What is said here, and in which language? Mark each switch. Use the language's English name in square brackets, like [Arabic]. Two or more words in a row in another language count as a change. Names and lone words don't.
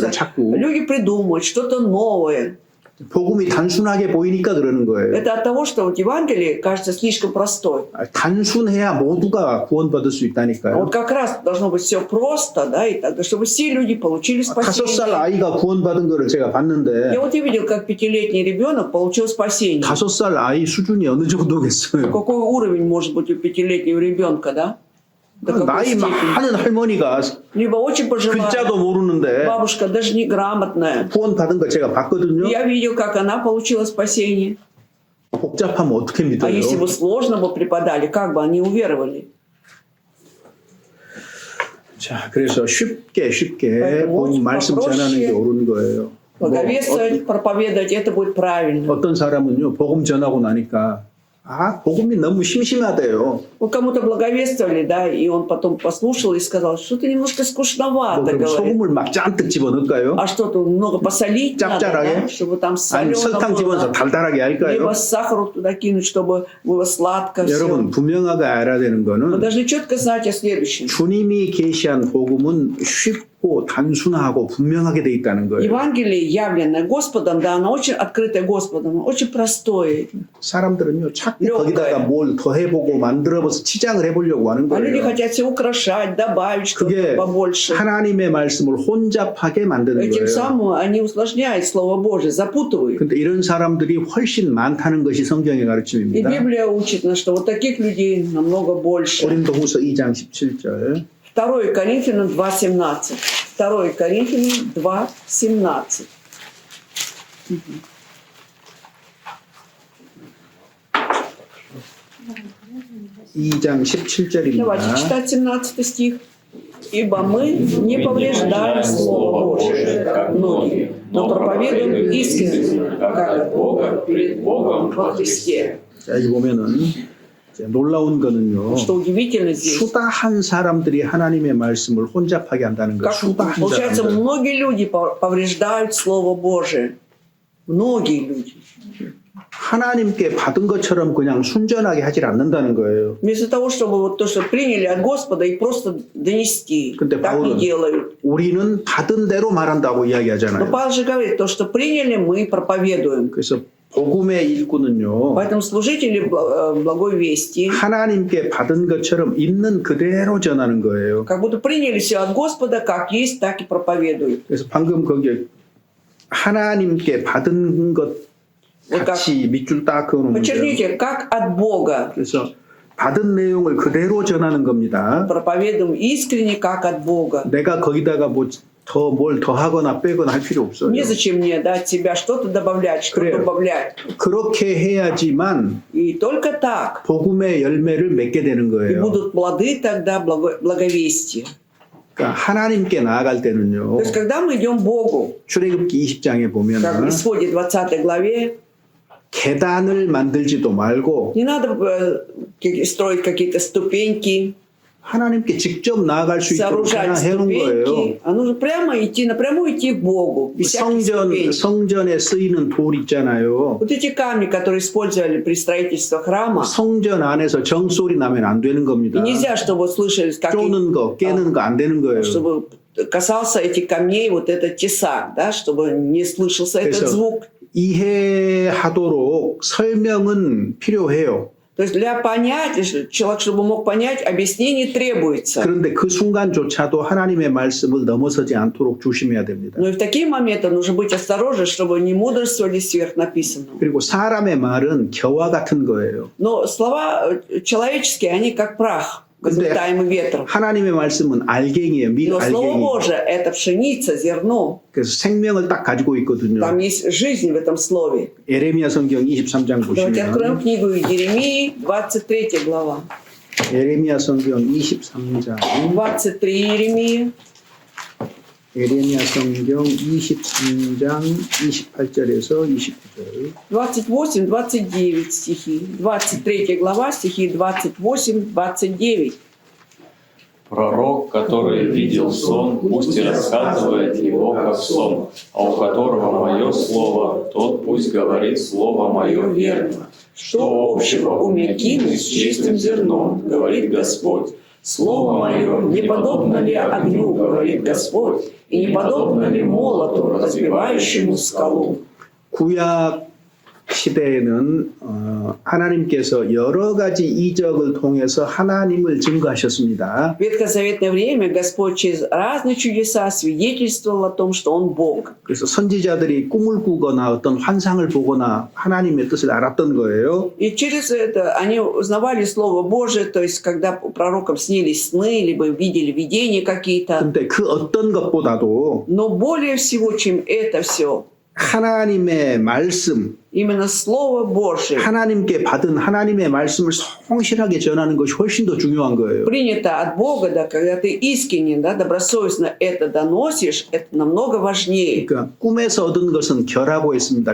[Korean] 것들을 찾고. [Russian] люди придумывают что-то новое. [Korean] 복음이 단순하게 보이니까 그러는 거예요. [Russian] Это от того, что вот Евангелие кажется слишком простой. [Korean] 단순해야 모두가 구원받을 수 [Russian] А [Korean] 있다니까요. [Russian] вот как раз должно быть все просто, да, и тогда, чтобы все люди получили [Korean] 5살 [Russian] спасение. [Korean] 아이가 구원받은 거를 제가 봤는데 [Russian] Я вот и видел, как 5-летний ребенок получил спасение. [Korean] 5살 아이 수준이 어느 정도겠어요. [Russian] Какой уровень может быть у 5-летнего ребенка, да? До какой [Korean] 나이 [Russian] степени? [Korean] 많은 할머니가 [Russian] Либо очень пожилая [Korean] 글자도 모르는데 [Russian] бабушка, даже неграмотная. [Korean] 구원받은 거 제가 봤거든요. [Russian] Я видел, как она получила спасение. [Korean] 복잡하면 어떻게 [Russian] А если [Korean] 믿어요? [Russian] бы сложно бы преподали, как бы они уверовали? [Korean] 자, 그래서 쉽게 [Russian] поэтому [Korean] 복음 [Russian] очень [Korean] 말씀 [Russian] попроще [Korean] 전하는 게 옳은 거예요. [Russian] Благовествовать, проповедовать, это будет правильно. [Korean] 어떤 사람은요 복음 전하고 나니까 복음이 너무 심심하대요. [Russian] Вот кому-то благовествовали, да, и он потом послушал и сказал, что-то немножко скучновато, [Korean] 그럼 [Russian] говорит. [Korean] 소금을 막 잔뜩 집어넣을까요? [Russian] А что тут много посолить надо, [Korean] 짭짤하게? [Russian] да, чтобы там [Korean] 아니 [Russian] солено [Korean] 설탕 집어서 [Russian] было. [Korean] 달달하게 할까요? [Russian] Либо сахару туда кинуть, чтобы было сладко все. [Korean] 여러분 분명하게 알아야 되는 [Russian] Мы [Korean] 거는 [Russian] должны четко знать о следующем. [Korean] 주님이 계시한 복음은 쉽고 단순하고 분명하게 돼 있다는 거예요. [Russian] Евангелие, явленное Господом, да, оно очень открытое Господом, очень простое. [Korean] 사람들은요 자꾸 [Russian] легкое. [Korean] 거기다가 뭘 더해보고 만들어서 치장을 해보려고 하는 [Russian] А люди [Korean] 거예요. [Russian] хотят все украшать, добавить что-то [Korean] 그게 [Russian] побольше. [Korean] 하나님의 말씀을 혼잡하게 만드는 [Russian] И тем [Korean] 거예요. [Russian] самым они усложняют Слово Божие, запутывают. [Korean] 근데 이런 사람들이 훨씬 많다는 것이 성경의 [Russian] И [Korean] 가르침입니다. [Russian] Библия учит нас, что вот таких людей намного больше. [Korean] 고린도후서 2장 17절. [Russian] 2 Коринфянам 2.17. 2 Коринфянам 2.17. [Korean] 2장 17절입니다. [Russian] Давайте читать 17 стих. «Ибо мы не повреждаем Слово Божие, как многие, но проповедуем истину, как от Бога, пред Богом во Христе». [Korean] 자, 여기 보면은 이제 놀라운 거는요. [Russian] Что удивительно здесь. [Korean] 수다한 사람들이 하나님의 말씀을 혼잡하게 한다는 거. [Russian] Как, [Korean] 수다한 [Russian] получается, [Korean] 사람들. [Russian] многие люди повреждают Слово Божие. Многие люди. [Korean] 하나님께 받은 것처럼 그냥 순전하게 하질 않는다는 거예요. [Russian] Вместо того, чтобы вот то, что приняли от Господа, и просто донести. [Korean] 근데 [Russian] Так не [Korean] 바울은 [Russian] делают. [Korean] 우리는 받은 대로 말한다고 [Russian] Но [Korean] 이야기하잖아요. [Russian] Павел же говорит, то, что приняли, мы проповедуем. [Korean] 그래서 복음의 일꾼은요. [Russian] Поэтому служители благой вести [Korean] 하나님께 받은 것처럼 있는 그대로 전하는 거예요. [Russian] как будто приняли все от Господа, как есть, так и проповедуют. [Korean] 그래서 방금 거기에 하나님께 받은 것 [Russian] Вот как, [Korean] 같이 밑줄 딱 그어놓은 거예요. [Russian] подчеркните, как от Бога. [Korean] 그래서 받은 내용을 그대로 전하는 겁니다. [Russian] Проповедуем искренне, как от Бога. [Korean] 내가 거기다가 뭘 더하거나 빼거나 할 필요 없어요. [Russian] Незачем мне от себя что-то добавлять, что-то [Korean] 그래요. [Russian] убавлять. [Korean] 그렇게 해야지만 [Russian] И только так. [Korean] 복음의 열매를 맺게 되는 [Russian] И [Korean] 거예요. [Russian] будут плоды тогда благовестия. [Korean] 그러니까 하나님께 나아갈 때는요. [Russian] То есть, когда мы идем к Богу, [Korean] 출애굽기 20장에 [Russian] как в [Korean] 보면은 [Russian] Исходе 20 главе, [Korean] 계단을 만들지도 말고 [Russian] не надо строить какие-то ступеньки, [Korean] 하나님께 직접 나아갈 수 있도록 [Russian] сооружать [Korean] 해놓은 거예요. [Russian] ступеньки, а нужно прямо идти, напрямую идти к Богу, без всяких ступенек. [Korean] 성전에 쓰이는 돌 있잖아요. [Russian] Вот эти камни, которые использовали при строительстве храма, [Korean] 성전 안에서 정소리 나면 안 되는 [Russian] и [Korean] 겁니다. [Russian] нельзя, чтобы вот слышали, как [Korean] 쪼는 거, 깨는 거 안 되는 거예요. [Russian] чтобы касался этих камней вот этот тесак, да, чтобы не слышался этот [Korean] 그래서 [Russian] звук. [Korean] 이해하도록 설명은 필요해요. [Russian] То есть для понятия, человек, чтобы мог понять, объяснение требуется. [Korean] 그런데 그 순간조차도 하나님의 말씀을 넘어서지 않도록 조심해야 됩니다. [Russian] Но и в такие моменты нужно быть осторожным, чтобы не мудрствовали сверх написанного. [Korean] 그리고 사람의 말은 겨와 같은 거예요. [Russian] Но слова человеческие, они как прах, разметаемый ветром. [Korean] 하나님의 말씀은 알갱이에요. [Russian] Но Слово [Korean] 밀알갱이. [Russian] Божие – это пшеница, зерно. [Korean] 그래서 생명을 딱 가지고 있거든요. [Russian] Там есть жизнь в этом слове. [Korean] 예레미야 성경 23장 [Russian] Давайте откроем [Korean] 보시면 [Russian] книгу Иеремии, 23 глава. [Korean] 예레미야 성경 23장 [Russian] 23 Иеремии, [Korean] 예레미야 성경 23장 28절에서 29절 [Russian] 28-29 стихи. 23 глава, стихи 28-29. Пророк, который видел сон, пусть и рассказывает его как сон, а у которого мое слово, тот пусть говорит слово мое верно. Что общего у мякины с чистым зерном, говорит Господь. Слово мое не подобно ли огню, говорит Господь, и не подобно ли молоту, разбивающему скалу. [Korean] 구약 시대에는 하나님께서 여러 가지 이적을 통해서 하나님을 증거하셨습니다. [Russian] В ветхозаветное время Господь через разные чудеса свидетельствовал о том, что Он Бог. [Korean] 그래서 선지자들이 꿈을 꾸거나 어떤 환상을 보거나 하나님의 뜻을 알았던 거예요. [Russian] И через это они узнавали Слово Божие, то есть когда пророкам снились сны, либо видели видения какие-то. [Korean] 근데 그 어떤 것보다도 [Russian] Но более всего, чем это все, [Korean] 하나님의 말씀, [Russian] именно Слово Божие, [Korean] 하나님께 받은 하나님의 말씀을 성실하게 전하는 것이 훨씬 더 중요한 거예요. [Russian] принято от Бога, да, когда ты искренне, да, добросовестно это доносишь, это намного важнее. [Korean] 그러니까 꿈에서 얻은 것은 결하고 있습니다.